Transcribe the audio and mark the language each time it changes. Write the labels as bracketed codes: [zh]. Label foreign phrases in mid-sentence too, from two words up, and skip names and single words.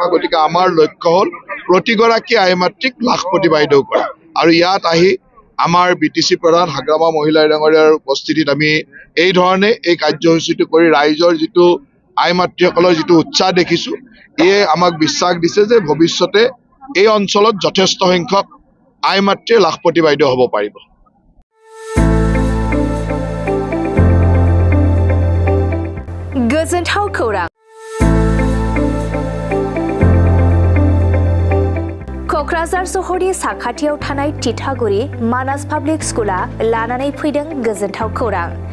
[as] গতিকে আমাৰ লক্ষ্য হ'ল প্ৰতিগৰাকী আই মাতৃক লাখপতি বাইদেউ কৰা আৰু ইয়াত আহি আমাৰ বিটিসি প্ৰধান হাগ্ৰামা মহিলা ডাঙৰীয়াৰ উপস্থিতিত আমি এই ধৰণে এই কাৰ্যসূচীটো কৰি ৰাইজৰ যিটো আই মাতৃসকলৰ যিটো উৎসাহ দেখিছো এয়ে আমাক বিশ্বাস দিছে যে ভৱিষ্যতে এই অঞ্চলত যথেষ্ট সংখ্যক আই মাতৃয়ে লাখপতি বাইদেউ হ'ব পাৰিব। [brx] गोजोनथाव खौरां कक्राझार सहरनि साखाथियाव थानाय तितागुरि मानास पाब्लिक स्कुला लानानै फैदों गोजोनथाव खौरां।